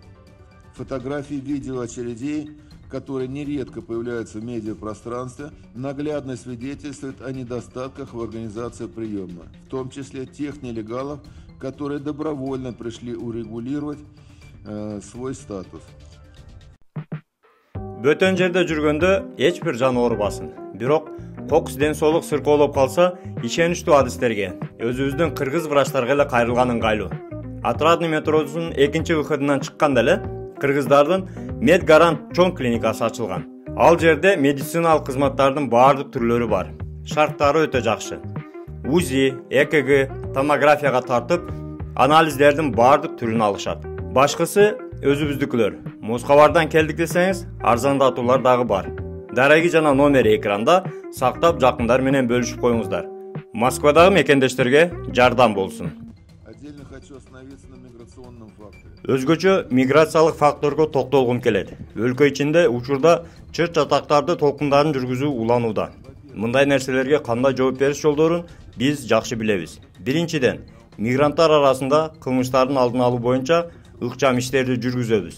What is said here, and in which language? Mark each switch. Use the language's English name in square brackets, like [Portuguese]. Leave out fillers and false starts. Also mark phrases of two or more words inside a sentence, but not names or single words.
[Russian] Фотографии, видео очередей, которые нередко появляются в медиапространстве, наглядно свидетельствуют о недостатках в организации приема, в том числе тех нелегалов, которые добровольно пришли урегулировать свой статус. [Kyrgyz] Бөтөн жерде жүргөндө эч бир жан оорубасын. Бирок кокус ден соолук сыркоолоп калса, ишеничтүү адистерге, өзүбүздүн кыргыз врачтарга эле кайрылган ыңгайлуу. Отрадный метросунун экинчи выходунан чыкканда эле кыргыздардын Медгарант чоң клиникасы ачылган. Ал жерде медициналык кызматтардын баардык түрлөрү бар. Шарттары өтө жакшы. УЗИ, ЭКГ, томографияга тартып, анализдердин баардык түрүн алышат. Башкысы өзүбүздүкүлөр. Москабардан келдик десеңиз, арзандатуулар дагы бар. Дареги жана номери экранда сактап жакындар менен бөлүшүп коюңуздар. Москвадагы мекендештерге жардам болсун. [Russian] Отдельно хочу остановиться на миграционном факторе. [Kyrgyz] Өзгөчө миграциялык факторго токтолгум келет. Өлкө ичинде учурда чырт чатактарды толкундарын жүргүзүү уланууда. Мындай нерселерге кандай жооп бериш жолдорун биз жакшы билебиз. Биринчиден, мигранттар арасында кылмыштардын алдын алуу боюнча ыкчам иштерди жүргүзөбүз.